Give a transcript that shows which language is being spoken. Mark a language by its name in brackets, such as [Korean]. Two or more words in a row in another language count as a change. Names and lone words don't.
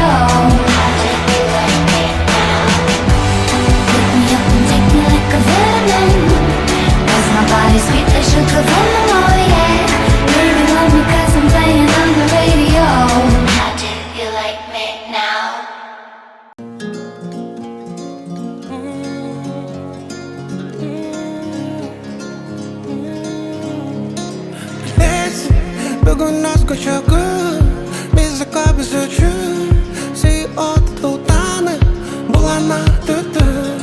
[English] How do you like me now? Pick me up and take me like a vitamin, cause my body's sweet like sugar venom, oh yeah. Baby love me cause I'm playing on the radio. How do you like me now? [Kazakh] Бүгін басқаша күн, бізікі біз үшін. Сүй отты таны, бұлана түтін.